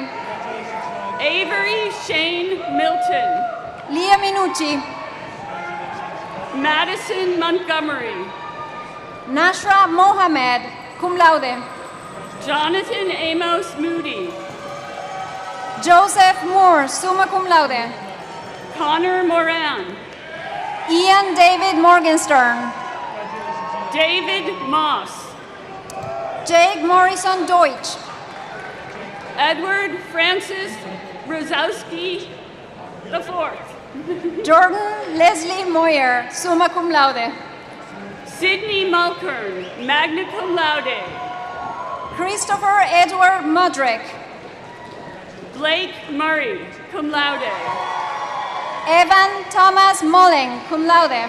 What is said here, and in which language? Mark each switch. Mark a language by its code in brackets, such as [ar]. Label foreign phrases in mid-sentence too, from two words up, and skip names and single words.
[en] Avery Shane Milton. Leah Minucci. Madison Montgomery. Nashra Mohammed, [la] cum laude. [en] Jonathan Amos Moody. Joseph Moore, [la] summa cum laude. [en] Connor Moran. Ian David Morgenstern. David Moss. Jake Morrison Deutsch. Edward Francis Rosowski IV. Jordan Leslie Moyer, [la] summa cum laude. [en] Sidney Mulkern, [la] magna cum laude. [en] Christopher Edward Mudrick. Blake Murray, [la] cum laude. [en] Evan Thomas Mulling, [la] cum laude.